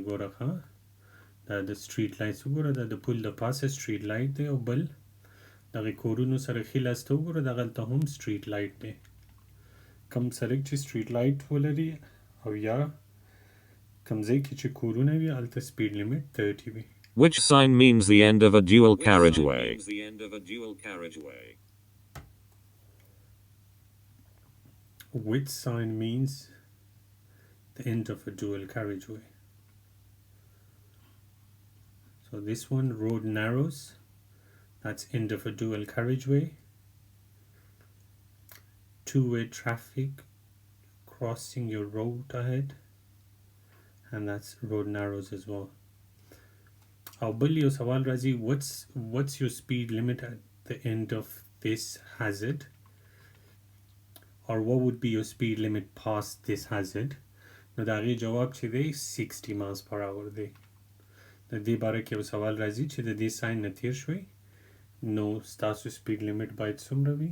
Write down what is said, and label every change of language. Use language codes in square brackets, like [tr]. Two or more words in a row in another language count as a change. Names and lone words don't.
[ps] ګوره ښه دا د [en] street lights [ps] وګوره دا د پل د پاسه [en] street light [ps] دی او بل دغه کورونو سره ښي لاس ته وګوره دغلته هم [en] street light [ps] دی. کم سړک چې [en] street light [ps] ولري او یا کم ځای کې چې کورونه وي هلته [en] speed limit [ps] 30 وي. [en] Which sign means the end of a dual carriageway? Which sign means the end of a dual carriageway? So this one, road narrows, that's end of a dual carriageway. Two-way traffic crossing your road ahead, and that's road narrows as well. [ps] او بل یو سوال راځي [en] what's your speed limit at the end of this hazard, or what would be your speed limit past this hazard? [ps] نو د هغې جواب چې دی 60 [en] miles per hour [ps] دی. د دې باره کې یو سوال راځي چې د دې ساین نه تیر شوئ نو ستاسو [en] speed limit [ps] باید څومره وي؟